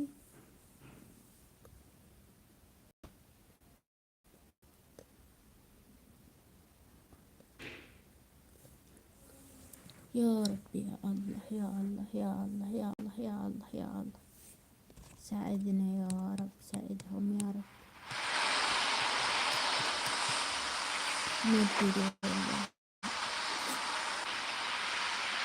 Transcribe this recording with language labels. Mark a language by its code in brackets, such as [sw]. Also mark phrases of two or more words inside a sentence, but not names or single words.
[ar] يا ربي يا الله يا الله يا الله يا الله يا الله يا الله ساعدنا يا رب ساعدهم يا رب مدد يا الله